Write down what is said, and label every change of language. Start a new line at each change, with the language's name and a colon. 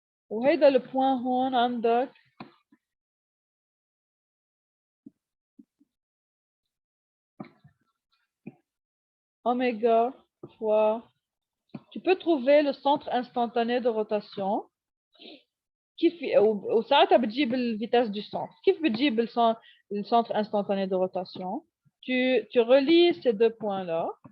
Arabic: وهيدا
French: le point
Arabic: هون عندك
French: oméga fois. Tu peux trouver le centre instantané de rotation.
Arabic: كيف وساعتها بتجيب الفيتاس du centre. كيف بتجيب
French: le centre instantané de rotation? Tu relis ces deux points-là.